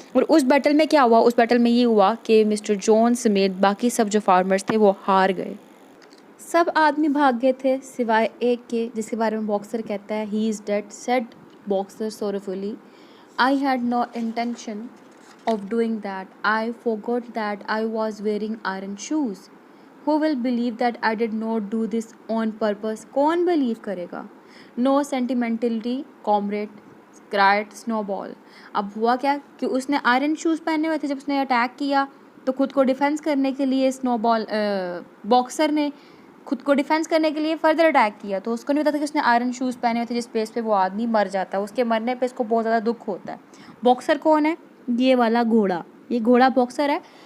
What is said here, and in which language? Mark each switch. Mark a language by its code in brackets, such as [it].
[hi] और उस बैटल में क्या हुआ, उस बैटल में ये हुआ कि मिस्टर जोन्स समेत बाकी सब जो फार्मर्स थे वो हार गए। सब आदमी भाग गए थे सिवाय एक के, जिसके बारे में बॉक्सर कहता है [en] He is dead, said boxer sorrowfully, I had no intention of doing that. I forgot that I was wearing iron shoes. Who will believe that I did not do this on purpose? [hi] कौन believe करेगा? [en] No sentimentality, comrade, cried Snowball. [hi] अब हुआ क्या कि उसने iron shoes पहने हुए थे जब उसने अटैक किया, तो खुद को डिफेंस करने के लिए स्नोबॉल बॉक्सर ने खुद को डिफेंस करने के लिए फर्दर अटैक किया। तो उसको नहीं पता था कि उसने आयरन शूज़ पहने हुए थे जिस बेस पे वो आदमी मर जाता है। उसके मरने पे इसको बहुत ज़्यादा दुख होता है। बॉक्सर कौन है? ये वाला घोड़ा, ये घोड़ा बॉक्सर है।